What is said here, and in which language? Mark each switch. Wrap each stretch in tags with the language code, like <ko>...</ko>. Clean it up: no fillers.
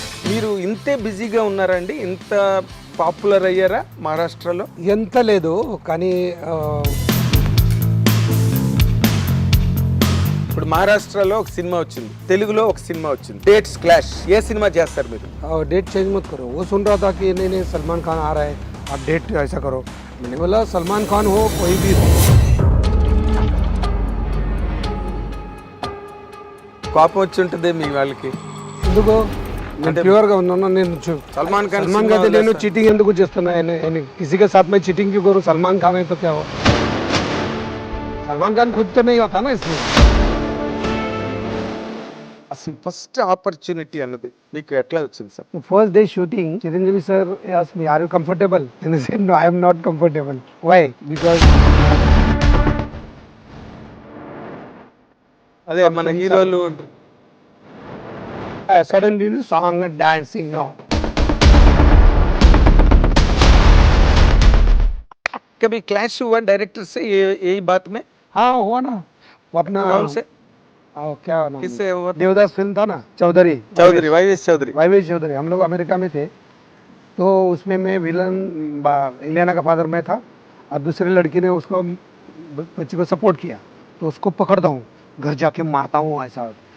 <te>మీరు ఇంతే బిజీగా ఉన్నారండి? ఇంత పాపులర్ అయ్యారా మహారాష్ట్రలో? ఎంత లేదు కానీ ఇప్పుడు మహారాష్ట్రలో ఒక సినిమా వచ్చింది, తెలుగులో ఒక సినిమా వచ్చింది, డేట్స్ క్లాష్. ఏ సినిమా చేస్తారు మీరు?</te> <hi>डेट चेंज मत करो. वो सुन रहा था कि नहीं नहीं सलमान खान आ रहा है, आप डेट ऐसा करो. मैंने बोला सलमान खान हो कोई भी हो.</hi> <te>కోపం వచ్చి ఉంటుంది మీ వాళ్ళకి. ఎందుకు నేను ప్యూర్గా ఉన్నాను. నేను సల్మాన్ ఖాన్ అయితే నేను చీటింగ్ ఎందుకు చేస్తున్నా?</te> <hi>किसी के साथ में चीटिंग क्यों करूँ? सलमान खान है तो क्या हो? सलमान खान खुद तो नहीं होता ना इसमें.</hi> <te>అసలు ఫస్ట్ ఆపర్చునిటీ అన్నది మీకు ఎట్లా వచ్చింది sir?</te> <en>First day shooting, Chiranjeevi sir asked me, "Are you comfortable?" And I said, "No, I am not comfortable." Why? Because</en> <te>అదే మన హీరోలు</te> <en>suddenly the song and dancing now.</en> <hi>कभी क्लैश हुआ डायरेक्टर से यही बात में? हाँ हुआ ना. वो अपना कौन से? क्या नाम? किससे हुआ? देवदास फिल्म था ना, चौधरी वाईएस चौधरी. वाईवेश चौधरी. हम लोग अमेरिका में थे तो उसमें मैं विलन इलियाना का फादर मैं था और दूसरी लड़की ने उसको बच्ची को सपोर्ट किया तो उसको पकड़ता हूँ, घर जाके मारता हूँ ऐसा.</hi>